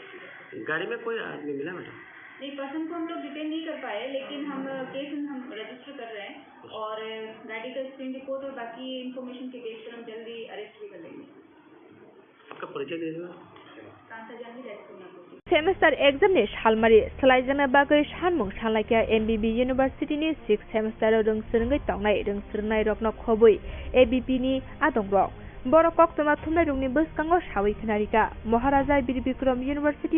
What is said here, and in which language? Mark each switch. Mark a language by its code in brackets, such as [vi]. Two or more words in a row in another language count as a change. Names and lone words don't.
[hi] गाड़ी में कोई आदमी मिला मैडम? नहीं, पर्सन को हम लोग डिटेन नहीं कर पाए, लेकिन हम केस हम रजिस्टर कर रहे हैं और गाड़ी का [en] screen report [hi] और बाकी इन्फॉर्मेशन के बेस पर हम जल्दी अरेस्ट भी कर लेंगे। आपका परिचय दे दो। कांता जानवी रेस्टोरेंट। [en] semester exam [trp] नि सालमारि सलायजाना बागै सानमुं सानलायखा एमबिबि इउनिभार्सिटी नि 6 सेमेस्टार रोंसोरङै तंनाय रोंसोरनाय रकनो खबै एबिपि नि आदंरक बर कक्तमा थुमनाय रुंनि बसकांगो सावै खनारिका महाराजा बीर बिक्रम यूनिवर्सिटी